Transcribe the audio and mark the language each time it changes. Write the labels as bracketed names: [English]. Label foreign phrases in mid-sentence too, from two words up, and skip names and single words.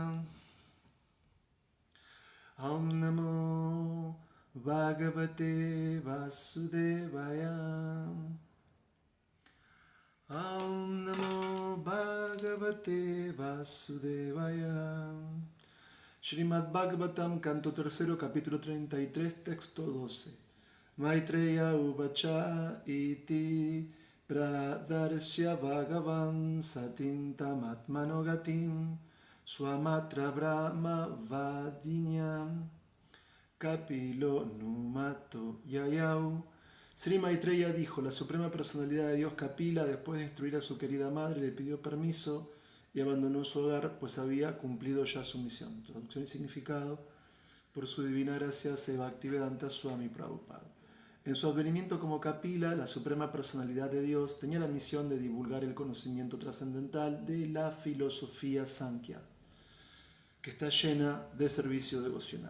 [Sanskrit] Om Namo Bhagavate Vasudevaya. Om Namo Bhagavate Vasudevaya. [Spanish] Srimad Bhagavatam, canto tercero, capítulo 33, texto 12. [Sanskrit] Maitreya Uvacha iti Pradarsya Bhagavan Satintam Atmanogatim Swamatra Brahma Vadinyam Kapilo Numato Yayau. [Spanish] Sri Maitreya dijo: la suprema personalidad de Dios Kapila, después de destruir a su querida madre, le pidió permiso y abandonó su hogar, pues había cumplido ya su misión. Traducción y significado: por su divina gracia se Bhaktivedanta Swami Prabhupada. En su advenimiento como Kapila, la suprema personalidad de Dios tenía la misión de divulgar el conocimiento trascendental de la filosofía Sankhya, que está llena de servicio devocional.